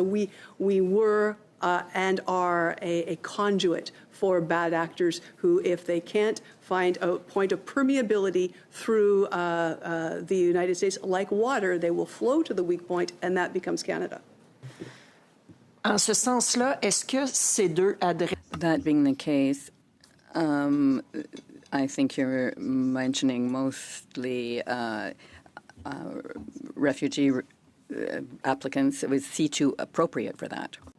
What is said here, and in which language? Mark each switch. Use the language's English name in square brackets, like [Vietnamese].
[English] So we were and are a conduit for bad actors who, if they can't find a point of permeability through the United States, like water, they will flow to the weak point, and that becomes Canada. [French] En ce sens-là, est-ce que ces deux adresses... [English] That being the case, I think you're mentioning mostly refugee applicants. Was C2 appropriate for that?